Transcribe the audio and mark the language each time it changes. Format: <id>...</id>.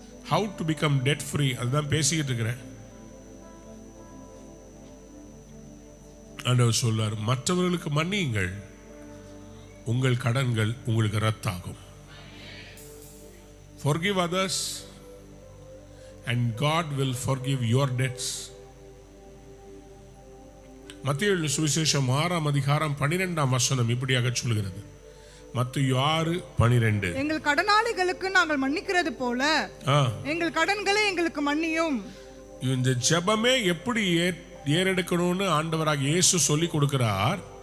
<en>How to become debt free,</en> <ta>அதுதான் பேசிக்கிட்டு இருக்கிறேன். ஆண்டவர் சொல்றார், மற்றவர்களுக்கு மன்னியுங்கள், உங்கள் கடன்கள் உங்களுக்கு ரத்தாகும்.</ta> <en>Forgive others and God will forgive your debts.</en> <ta>மத்தேயு சுவிசேஷம் 6ஆம் அதிகாரம் 12ஆம் வசனம் இப்படியாக சொல்கிறது. மத்தேயு 6:12. எங்கள் கடனாளிகளுக்கு நாங்கள் மன்னிக்கிறது போல எங்கள் கடன்களை எங்களுக்கு மன்னியும். இந்த ஜெபமே எப்படி ஏறெடுக்கணும்னு ஆண்டவராக இயேசு சொல்லி கொடுக்கிறார்.</ta>